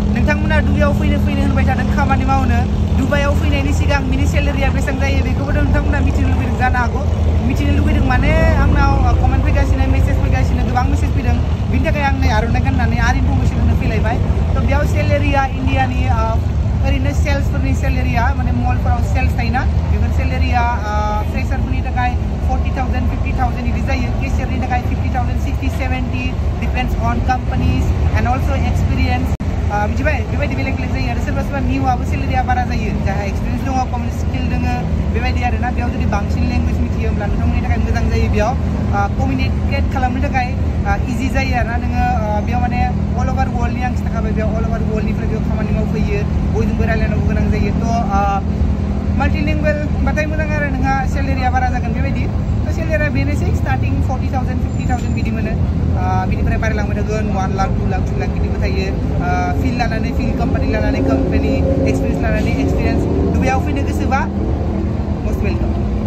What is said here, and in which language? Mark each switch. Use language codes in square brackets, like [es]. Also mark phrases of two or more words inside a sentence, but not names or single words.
[brx] बिथांमोना दुबाइयाव फैनो होनबाय थादों खामानि मावनो दुबाइयाव फैनायनि सिगां बिनि सेलारिया बेसेबां जायो बेखौबो नोंथांमोना मिथिनो लुबैदों जानो हागौ मिथिनो लुबैदों माने आंनाव कमेन्ट फैगासिनो मेसेज फैगासिनो गोबां मेसेज फैदों बिनि थाखाय आं नै आर'नाइ गाननानै आरो इनफरमेसन होनो फैलायबाय थ' बेयाव सेलारिया इन्डियानि ओरैनो सेल्सफोरनि सेलारिया माने मलफोराव सेल्स थायोना बेफोर सेलारिया फ्रेसारफोरनि थाखाय 40,000 50,000 बिदि जायो केशियारनि थाखाय 50,000 60 70 [en] depends on companies and also experience [brx] मिथिबाय बेबायदि बेलेग जायो आरो सोरबा निउआबो सेलारिया बारा जायो जाहा एक्सपीरियंस दङ [en] common skill [brx] दङ बेबायदि आरोना बेयाव जुदि बांसिन लेंगुवेज मिथियो होमब्ला नोंथांमोननि थाखाय मोजां जायो बेयाव कमिउनिकेट खालामनो थाखाय इजि जायो आरोना नोङो बेयाव माने [en] all over [brx] वर्ल्डनि आं खिथाखाबाय बेयाव [en] all over [brx] वर्ल्डनिफ्राय बेयाव खामानि मावफैयो बयजोंबो रायलायनांगौ गोनां जायो थ' माल्टिलिंगुअल बाथाय मोजां आरो नोंहा सेलारिया बारा जागोन बेबायदि थ' सेलारिया बेनोसै स्टार्टिं 40,000 50,000 बिदि मोनो बिनिफ्राय बारायलांबाय थागोन 1 लाख 2 लाख 3 लाख बिदिबो थायो फिल्ड लानानै फिल्ड कम्पानि लानानै कम्पानि एक्सपिरियेन्स लानानै एक्सपिरियेन्स दुबाइयाव फैनो गोसोबा [en] must welcome